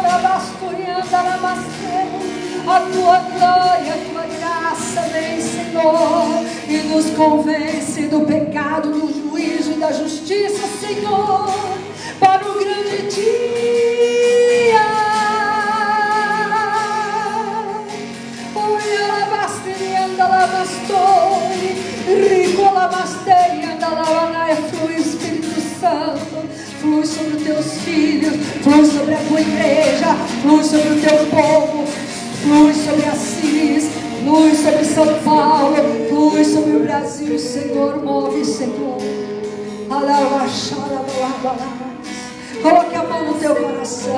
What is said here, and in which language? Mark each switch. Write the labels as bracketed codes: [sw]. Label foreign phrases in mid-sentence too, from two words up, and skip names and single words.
[pt] Abasturianda labanai. A tua glória, a tua graça vem, Senhor, e nos convence do pecado, do juízo e da justiça, Senhor, para o grande dia. Oi, alabasteri, andalabastori, ricolabasteri, andalabanai, flui Espírito Santo, flui sobre os teus filhos, flui sobre a tua igreja, flui sobre o teu povo. Flui sobre Assis, flui sobre São Paulo, flui sobre o Brasil, Senhor, move, Senhor. Coloque a mão no teu coração.